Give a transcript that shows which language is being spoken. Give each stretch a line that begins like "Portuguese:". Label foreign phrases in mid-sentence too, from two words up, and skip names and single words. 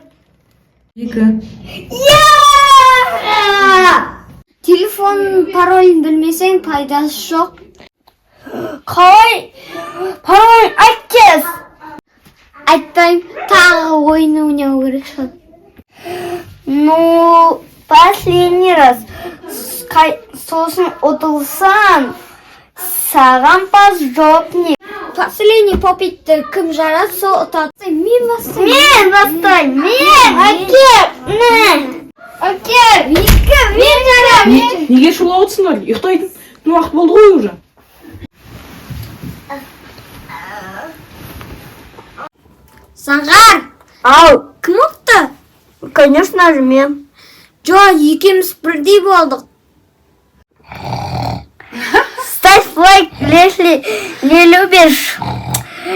Kazakh: 2. Телефон паролін білмесең пайдасы жоқ. Қалай? Паролін айт кез. Айтпайым, тағы ойын ойнау керек шығар.
Russian: Ну, последний раз.
Kazakh: Сосын ұтылсан, саған пас жоқ не.
Russian: Последний попитті
Kazakh: кім жарады, сол ұтады. Мен бастайым. Әкер, мен жарам. Неге шулап отырсыңдар? Ұйықтайтын уақыт болды ғой уже. Заңғар! Ау! Кім ұқты?
Russian: Конечно же, мен.
Kazakh: Жоқ, екеміз бірдей болдық.
Russian: Ставь лайк, если не любишь.